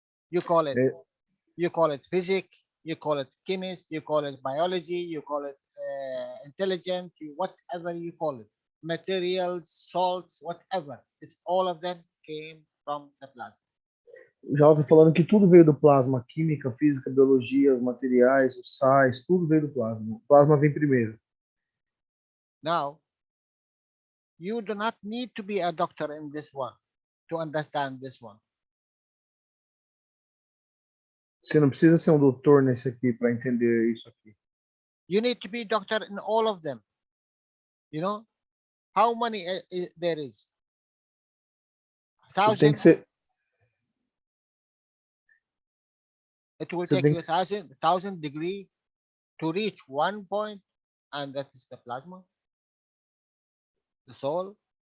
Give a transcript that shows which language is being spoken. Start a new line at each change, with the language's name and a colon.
English: You call it physics, you call it chemist, you call it biology, you call it intelligent, whatever you call it, materials, salts, whatever. It's all of them came from the plasma.
Portuguese: Já estou falando que tudo veio do plasma, química, física, biologia, os materiais, os sais, tudo veio do plasma. O plasma vem primeiro.
English: Now, you do not need to be a doctor in this one to understand this one.
Portuguese: Você não precisa ser um doutor nesse aqui para entender isso aqui.
English: You need to be doctor in all of them. You know how many there is?
Portuguese: Tem que ser.
English: It will take you 1,000 degrees to reach one point, and that is the plasma, the soul.